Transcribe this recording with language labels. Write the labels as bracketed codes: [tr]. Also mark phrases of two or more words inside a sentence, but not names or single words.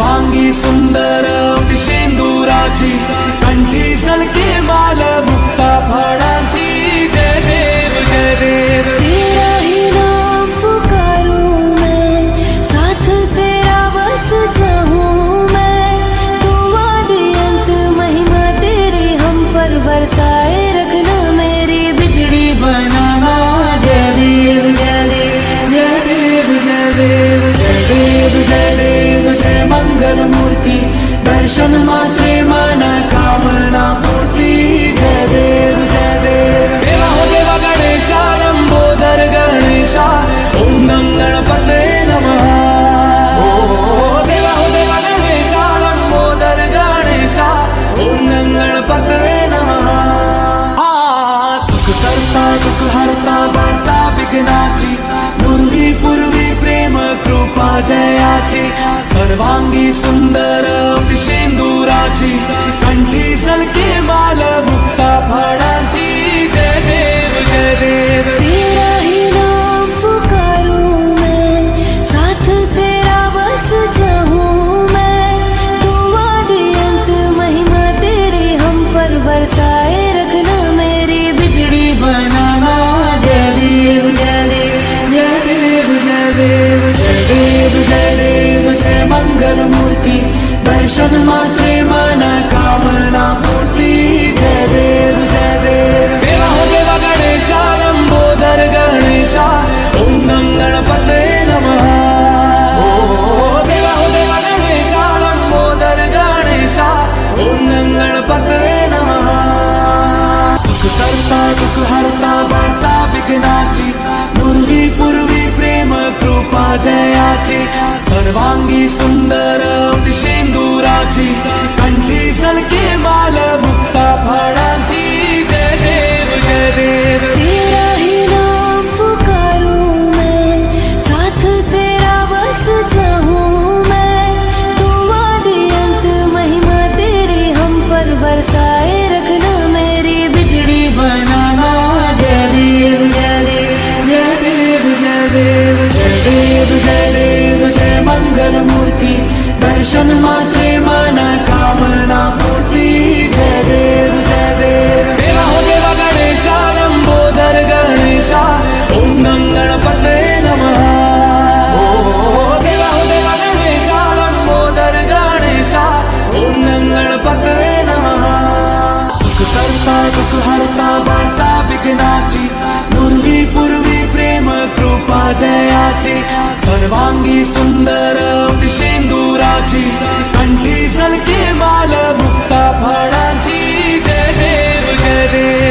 [mr] सर्वांगी सुंदर शेंदुराची कंठी सलके माल मुक्ता फळांची जय देव जय देव। [hi] तेरा ही नाम पुकारूं मैं, साथ तेरा बस चाहूं मैं, तू आदि अंत महिमा तेरी हम पर बरसाए रखना, मेरी बिगड़ी बनाना। [mr] जय देव जय देव जय देव जय देव जय देव जय देव जय मंगल मूर्ति दर्शन मात्रे मन कामना पूर्ति। जय देव जय देव। [hi] देवा हो देवा गणेशा लंबोदर गणेशा [sa] ओम नम गणपते नमः। [hi] ओ देवा हो देवा गणेशा लंबोदर गणेशा [sa] ओम नम गणपते नमः। [mr] सुख करता दुख हरता वार्ता विघ्नाची पूर्वी पूर्वी प्रेम कृपा जयाची सर्वांगी सुंदर शेंदुराची कंठी सलके माल मुक्ता फळांची जय देव जय देव। [hi] तेरा ही नाम पुकारूं मैं, साथ तेरा बस चाहूं मैं, तू आदि अंत महिमा तेरी हम पर बरसाए रखना, मेरी बिगड़ी बनाना। [mr] जय देव जय देव जय देव जय देव जय देव जय देव जय मंगल मूर्ति दर्शन मात्रे मन कामना पूर्ति। जय देव जय देव। [hi] देवा हो देवा गणेशा लंबोदर गणेशा [sa] ओम नम गणपते नमः। [hi] ओ देवा हो देवा गणेशा लंबोदर गणेशा [sa] ओम नम गणपते नमः। [mr] सुख करता दुख हरता वार्ता विघ्नाची पूर्वी पूर्वी प्रेम कृपा जयाची सर्वांगी सुंदर शेंदुराची कंठी सलके माल मुक्ता फळांची जय देव जय देव। [hi] तेरा ही नाम पुकारूं मैं, साथ तेरा बस चाहूं मैं, तू आदि अंत महिमा तेरी हम पर बरसाए रखना, मेरी बिगड़ी बनाना। [mr] जय देव जय देव जय देव जय देव जय देव जय देव जय मंगल मूर्ति दर्शन मात्रे मन कामना पूर्ति। जय देव जय देव। [hi] देवा हो देवा गणेशा लंबोदर गणेशा [sa] ओम नम गणपते नमः। [hi] ओ देवा हो देवा गणेशा लंबोदर गणेशा [sa] ओम नम गणपते नमः। [mr] सुख करता दुख हरता वार्ता विघ्नाची पूर्वी पूर्वी प्रेम कृपा जयाची सर्वांगी सुंदर शेंदुराची कंठी सलके माल मुक्ता फळांची जय देव जय देव।